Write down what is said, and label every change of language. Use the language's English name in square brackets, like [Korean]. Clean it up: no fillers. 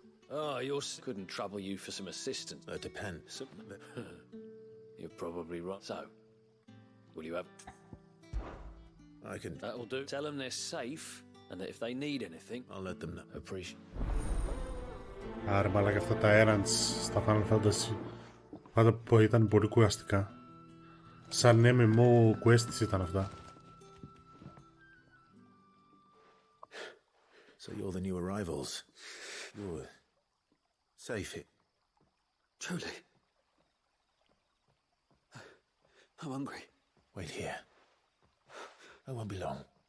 [English] Oh, yours couldn't trouble you for some assistance. It depends. You're probably right. So, will you have... I can... That'll do. Tell them they're safe, and that if they need anything... I'll let them know. Appreciate... [Greek] Άρα μαλάκα αυτά τα errands στα Final Fantasy πάντα που ήταν πολύ κουραστικά. Σαν MMO quests ήταν αυτά. [English] So you're the new arrivals. You're safe here. Truly. I'm hungry. Wait here. I won't be long.